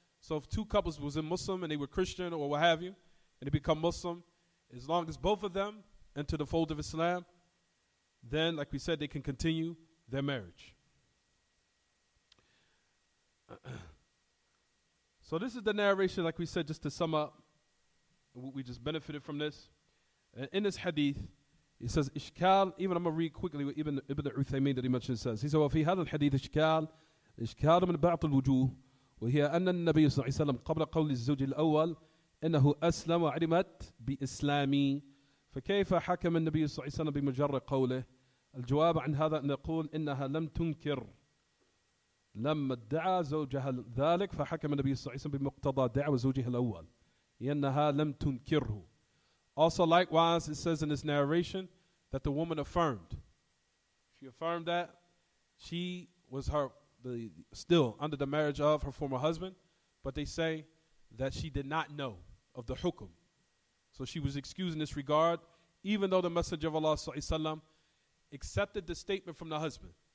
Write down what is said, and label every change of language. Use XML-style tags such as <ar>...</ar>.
<en>So if two couples was in Muslim and they were Christian or what have you, and they become Muslim, as long as both of them enter the fold of Islam, then, like we said, they can continue their marriage. So this is the narration, like we said, just to sum up. We just benefited from this. In this hadith, it says,</en> <ar>إشكال,</ar> <en>even I'm going to read quickly what Ibn Uthaymin that he mentioned says. He said,</en> <ar>وفي هذا الحديث إشكال من بعض الوجوه وهي أن النبي صلى الله عليه وسلم قبل قول الزوج الأول إنه أسلم وعلمت بإسلامي فكيف حكم النبي صلى الله عليه وسلم بمجرد قوله؟ الجواب عن هذا أن نقول إنها لم تنكر لما ادعى زوجها ذلك فحكم النبي صلى الله عليه وسلم بمقتضى دعوى زوجها الأول لأنها لم تنكره.</ar> <en>Also likewise it says in this narration that the woman affirmed. She affirmed that she was still under the marriage of her former husband, but they say that she did not know of the hukum. So she was excused in this regard, even though the Messenger of Allah ﷺ accepted the statement from the husband.</en>